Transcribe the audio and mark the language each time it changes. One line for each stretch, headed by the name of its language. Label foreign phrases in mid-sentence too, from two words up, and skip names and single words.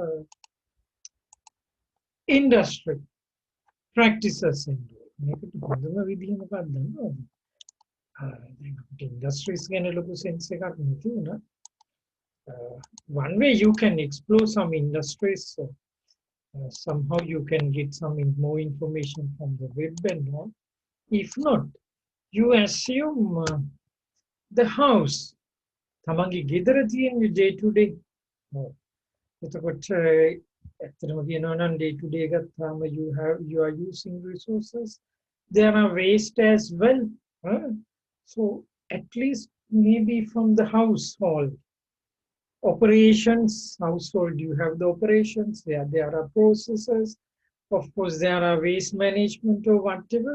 English: industry practices and industries sense one way you can explore some industries, somehow you can get some more information from the web and all. If not, you assume the house
Sinhala: තමන්ගේ ගෙදර තියෙන
English: day to day.
Sinhala: එතකොට ඇත්තටම කියනවා නම්
English: day to day ගත්තාම you are using resources, there are waste as well. So at least maybe from the household operations, household you have the operations, there are processes, of course there are waste management or whatever.